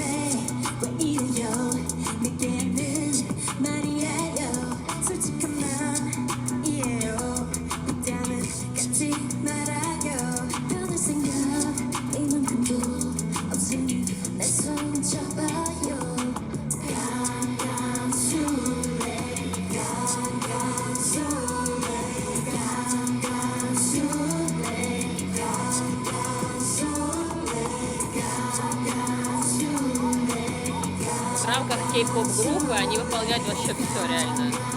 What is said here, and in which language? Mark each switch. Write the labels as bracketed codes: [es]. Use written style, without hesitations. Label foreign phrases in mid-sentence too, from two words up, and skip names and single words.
[ko] 왜 이래요 내게는 말이에요 솔직한 마음이에요 그때는 갖지 말아요 변할 생각 이만큼도 없으니 내 손 잡아요 강강술래 강강술래 [ru] В рамках кей-поп группы они выполняют вообще все реально.